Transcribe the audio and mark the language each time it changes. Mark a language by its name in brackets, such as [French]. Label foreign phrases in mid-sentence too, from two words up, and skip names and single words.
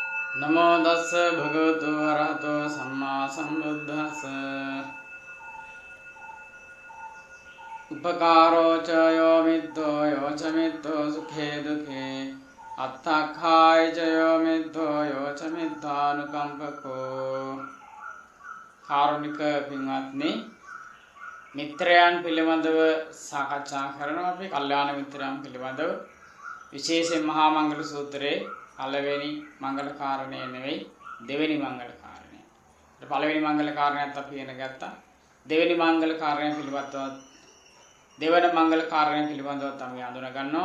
[Pali] නමෝ දස්ස භගවතු වරහතෝ සම්මා සම්බුද්දස්ස උපකාරෝ ච යෝ මිද්දෝ යෝ ච මිද්දෝ සුඛේ දුඛේ අත්තක්ඛාය ච යෝ මිද්දෝ යෝ ච මිද්දානුකම්පකෝ. [Sinhala] කාරුණික පින්වත්නි, මිත්‍රයන් පිළිබඳව සාකච්ඡා කරනවා. අපි කල්යාණ මිත්‍රයන් පිළිබඳව විශේෂයෙන් මහා මංගල සූත්‍රයේ පළවෙනි මංගල කාරණය නෙවෙයි දෙවෙනි මංගල කාරණය. පළවෙනි මංගල කාරණයත් අපි ඉගෙන ගත්තා. දෙවෙනි මංගල කාරණය පිළිබඳව දෙවන මංගල කාරණය පිළිබඳව අපි හඳුනා ගන්නවා.